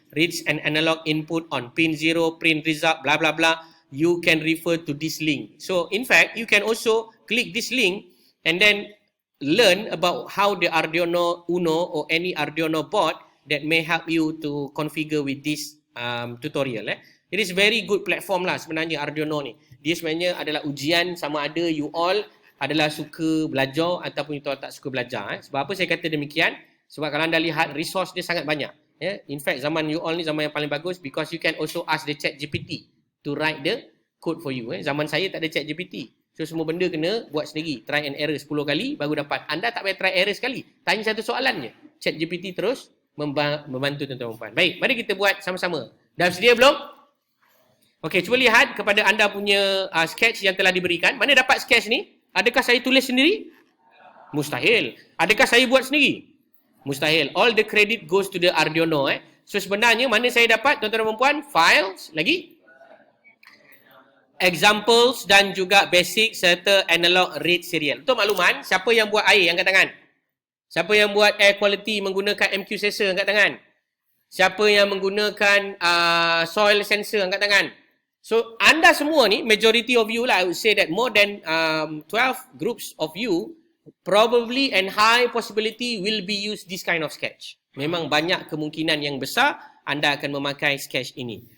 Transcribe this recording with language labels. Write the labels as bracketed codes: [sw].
[en] Reads an analog input on pin 0, print result, blah, blah, blah. You can refer to this link. So, in fact, you can also click this link and then learn about how the Arduino Uno or any Arduino board that may help you to configure with this tutorial. It is very good platform [ms] lah sebenarnya Arduino ni. Dia sebenarnya adalah ujian sama ada you all adalah suka belajar ataupun you all tak suka belajar. Sebab apa saya kata demikian? Sebab kalau anda lihat resource dia sangat banyak. [en] In fact, [ms] zaman you all ni zaman yang paling bagus [en] because you can also ask the ChatGPT to write the code for you. [ms] Zaman saya tak ada ChatGPT. So, semua benda kena buat sendiri. Try and error 10 kali baru dapat. Anda tak payah try error sekali. Tanya satu soalan je. ChatGPT terus membantu tuan-tuan dan puan. Baik, mari kita buat sama-sama. Dah sedia belum? Okey, cuba lihat kepada anda punya sketch yang telah diberikan. Mana dapat sketch ni? Adakah saya tulis sendiri? Mustahil. Adakah saya buat sendiri? Mustahil. [en] All the credit goes to the Arduino. [ms] So, sebenarnya mana saya dapat tuan-tuan dan puan? Files, lagi? Examples dan juga basic serta analog read serial. Untuk makluman, siapa yang buat air angkat tangan? Siapa yang buat air quality menggunakan MQ sensor angkat tangan? Siapa yang menggunakan soil sensor angkat tangan? [en] So, [ms] anda semua ni, [en] majority of you lah, I would say that more than 12 groups of you probably and high possibility will be use this kind of sketch. [ms] Memang banyak kemungkinan yang besar anda akan memakai sketch ini.